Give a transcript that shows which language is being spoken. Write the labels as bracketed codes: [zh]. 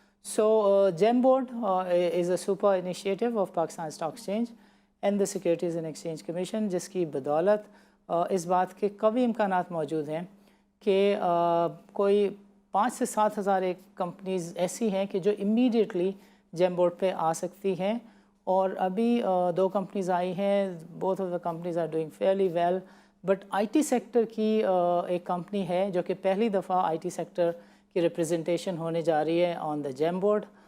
[en] So GEM board is a super initiative of Pakistan Stock Exchange and the Securities and Exchange Commission [ur] جس کی بدولت اس بات کے قوی امکانات موجود ہیں کہ کوئی 5 سے 7 ہزار ایک کمپنیز ایسی ہیں کہ جو امیڈیٹلی GEM board پہ آ سکتی ہیں. اور ابھی 2 کمپنیز آئی ہیں. [en] both of the companies are doing fairly well. [ur] But I T sector کی ایک کمپنی ہے جو کہ پہلی دفعہ آئی ٹی سیکٹر کی ریپرزنٹیشن ہونے جا رہی ہے [en] On the GEM board.